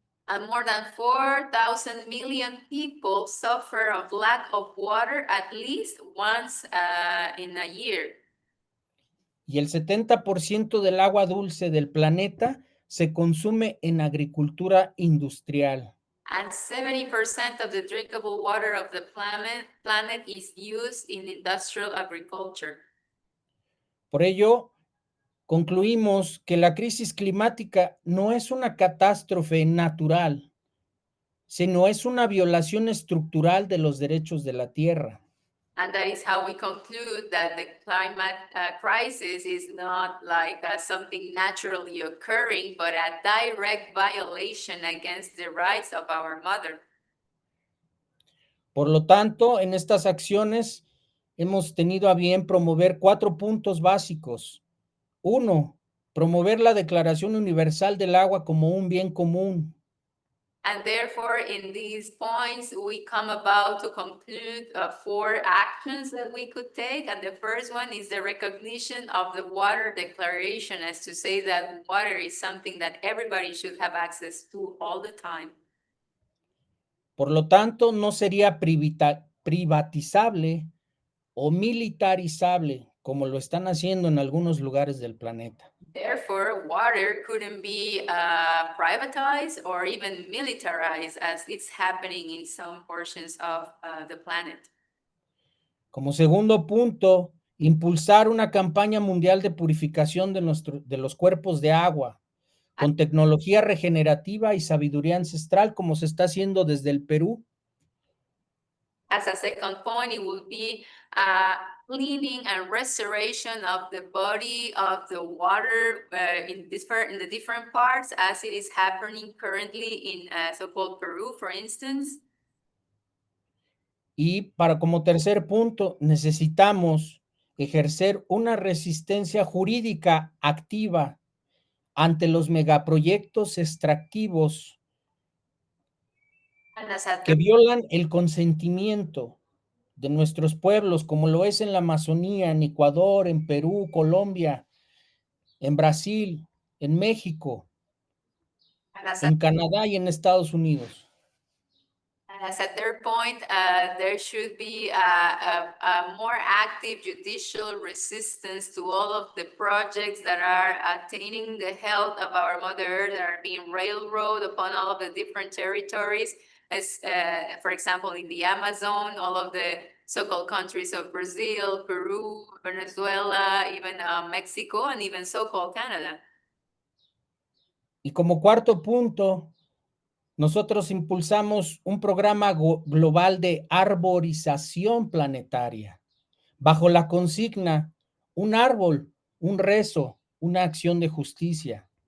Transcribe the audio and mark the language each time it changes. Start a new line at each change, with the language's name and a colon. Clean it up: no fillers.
English: And more than 4,000 million people suffer of lack of water at least once in a year.
Spanish: Y el 70% del agua dulce del planeta se consume en agricultura industrial.
English: And 70% of the drinkable water of the planet is used in industrial agriculture.
Spanish: Por ello, concluimos que la crisis climática no es una catástrofe natural, sino es una violación estructural de los derechos de la tierra.
English: And that is how we conclude that the climate crisis is not like something naturally occurring, but a direct violation against the rights of our mother.
Spanish: Por lo tanto, en estas acciones hemos tenido a bien promover 4 puntos básicos. 1, promover la Declaración Universal del Agua como un bien común.
English: And therefore, in these points, we come about to conclude 4 actions that we could take. And the first one is the recognition of the water declaration, as to say that water is something that everybody should have access to all the time.
Spanish: Por lo tanto, no sería privatizable o militarizable como lo están haciendo en algunos lugares del planeta.
English: Therefore, water couldn't be privatized or even militarized as it's happening in some portions of the planet.
Spanish: Como segundo punto, impulsar una campaña mundial de purificación de los cuerpos de agua con tecnología regenerativa y sabiduría ancestral, como se está haciendo desde el Perú.
English: As a second point, it would be cleaning and restoration of the body of the water in the different parts, as it is happening currently in so-called Peru, for instance.
Spanish: Y como tercer punto, necesitamos ejercer una resistencia jurídica activa ante los megaproyectos extractivos que violan el consentimiento de nuestros pueblos, como lo es en la Amazonía, en Ecuador, en Perú, Colombia, en Brasil, en México, en Canadá y en Estados Unidos.
English: And as a third point, there should be a more active judicial resistance to all of the projects that are attaining the health of our Mother Earth, that are being railroaded upon all of the different territories. As, for example, in the Amazon, all of the so-called countries of Brazil, Peru, Venezuela, even Mexico, and even so-called Canada.
Spanish: Y como cuarto punto, nosotros impulsamos un programa global de arborización planetaria, bajo la consigna, un árbol, un rezo, una acción de justicia.